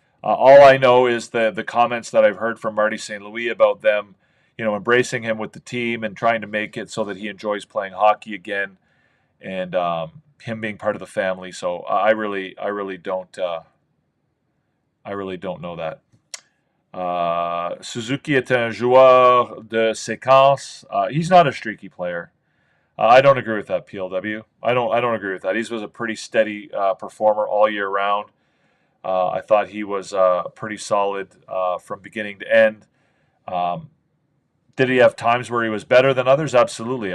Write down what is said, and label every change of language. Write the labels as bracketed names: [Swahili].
[English] All I know is the comments that I've heard from Marty St. Louis about them, embracing him with the team and trying to make it so that he enjoys playing hockey again, and him being part of the family. So I really don't know that. [French] Suzuki est un joueur de séquence. [English] He's not a streaky player. I don't agree with that, PLW. I don't agree with that. He was a pretty steady performer all year round. I thought he was pretty solid from beginning to end. Um, did he have times where he was better than others? Absolutely.